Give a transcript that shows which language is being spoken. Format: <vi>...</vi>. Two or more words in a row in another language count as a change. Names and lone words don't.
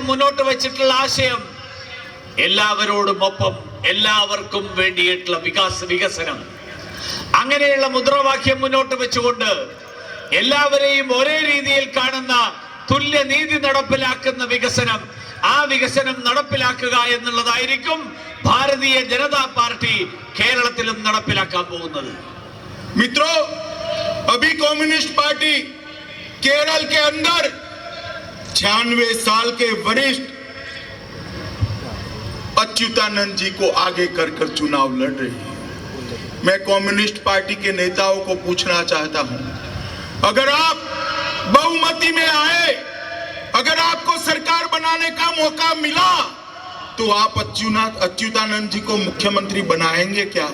<ml>മുന്നോട്ട് വെച്ചിട്ടുള്ള ആശയം എല്ലാവരോടും ഒപ്പം എല്ലാവർക്കും വേണ്ടിയിട്ടുള്ള വികസനം, അങ്ങനെയുള്ള മുദ്രാവാക്യം മുന്നോട്ട് വെച്ചുകൊണ്ട് എല്ലാവരെയും ഒരേ രീതിയിൽ കാണുന്ന തുല്യനീതി നടപ്പിലാക്കുന്ന വികസനം, ആ വികസനം നടപ്പിലാക്കുക എന്നുള്ളതായിരിക്കും ഭാരതീയ ജനതാ പാർട്ടി കേരളത്തിലും നടപ്പിലാക്കാൻ പോകുന്നത്.</ml> <hi>मित्रों, अभी कम्युनिस्ट पार्टी केरल के अंदर 96 साल के वरिष्ठ अच्युतानंद जी को आगे कर चुनाव लड़ रही है। मैं कम्युनिस्ट पार्टी के नेताओं को पूछना चाहता हूं, अगर आप बहुमती में आए, अगर आपको सरकार बनाने का मौका मिला तो आप अच्युतानंद जी को मुख्यमंत्री बनाएंगे क्या?</hi>